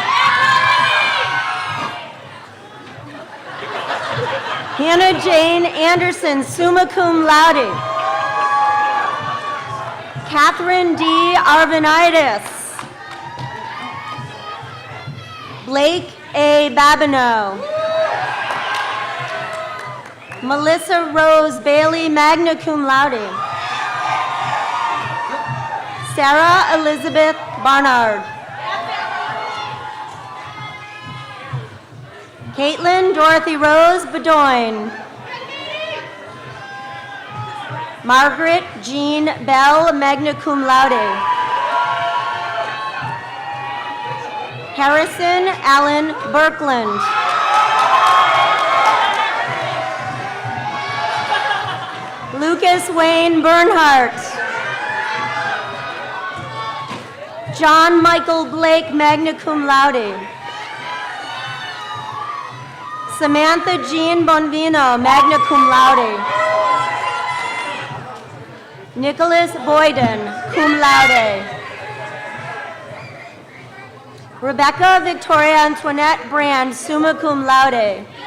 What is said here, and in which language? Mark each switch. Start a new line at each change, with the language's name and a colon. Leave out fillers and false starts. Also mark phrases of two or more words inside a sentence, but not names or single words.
English: Hannah Jane Anderson,
Latin: summa cum laude.
English: Catherine D. Arvanitis. Blake A. Babineau. Melissa Rose Bailey,
Latin: magna cum laude.
English: Sarah Elizabeth Barnard. Caitlin Dorothy Rose Bedoin. Margaret Jean Bell,
Latin: magna cum laude.
English: Harrison Allen Birkland. Lucas Wayne Bernhardt. John Michael Blake,
Latin: magna cum laude.
English: Samantha Jean Bonvino,
Latin: magna cum laude.
English: Nicholas Boyden,
Latin: cum laude.
English: Rebecca Victoria Antoinette Brand,
Latin: summa cum laude.